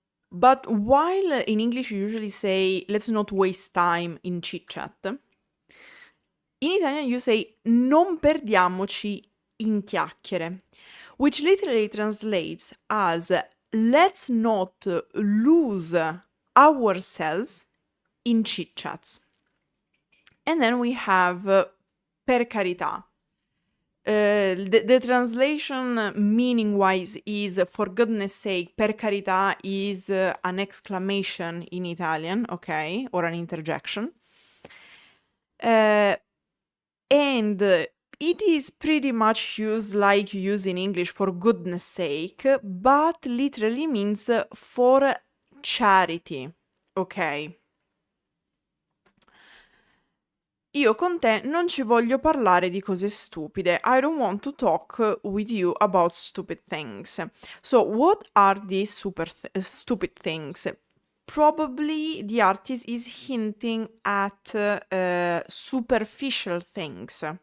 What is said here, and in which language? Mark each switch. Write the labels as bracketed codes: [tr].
[en] But while in English you usually say let's not waste time in chit-chat, in Italian you say [it] non perdiamoci in chiacchiere, [en] which literally translates as let's not lose ourselves in chit-chats. And then we have per carità. The translation meaning-wise is for goodness sake. Per carità is an exclamation in Italian, okay, or an interjection. And it is pretty much used like you use in English, for goodness sake, but literally means for charity, ok? [it] Io con te non ci voglio parlare di cose stupide. [en] I don't want to talk with you about stupid things. So, what are these stupid things? Probably the artist is hinting at superficial things.